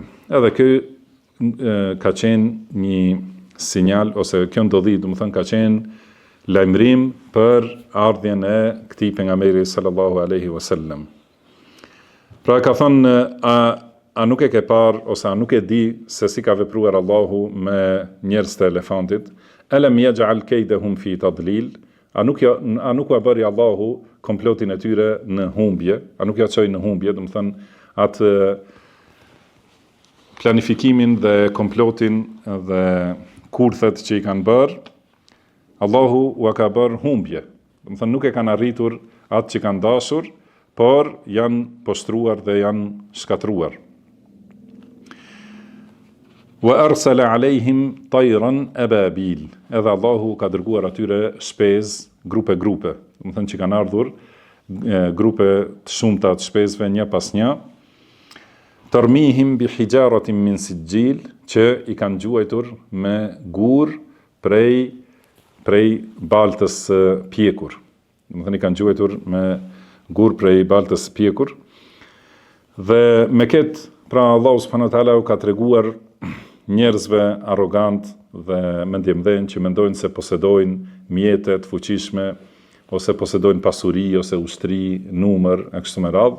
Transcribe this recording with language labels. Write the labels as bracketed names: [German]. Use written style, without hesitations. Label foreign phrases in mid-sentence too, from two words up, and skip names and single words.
[Albanian] Edhe ky ka qenë një sinjal, ose kjo ndodhi, ka qenë lajmërim për ardhjen e këtij pejgamberi [Arabic] صلى الله عليه وسلم. [Albanian] Pra ka thënë, a nuk e ke parë, ose a nuk e di se si ka vepruar Allahu me njerëz të elefantit? [Arabic] ألم يجعل كيدهم في تضليل? [Albanian] A nuk u bëri Allahu komplotin e tyre në humbje? A nuk ja çoi në humbje, atë planifikimin dhe komplotin dhe kurthet që i kanë bërë, Allahu u ka bërë humbje. Nuk e kanë arritur atë që kanë dashur, por janë poshtruar dhe janë shkatruar. [Arabic] وأرسل عليهم طيرا أبابيل. [Albanian] Edhe Allahu ka dërguar atyre shpezë, grupe. Që kanë ardhur grupe të shumta të shpezëve një pas një. [Arabic] ترميهم بحجارة من سجيل, [Albanian] që i kanë gjuajtur me gur prej baltës pjekur. I kanë gjuajtur me gur prej baltës pjekur. Dhe me këtë, pra Allahu [Arabic] سبحانه وتعالى [Albanian] u ka treguar njerëzve arrogant dhe mendjemdhen që mendojnë se posedojnë mjete të fuqishme, ose posedojnë pasuri, ose ushtri, numër, e kështu me radhë.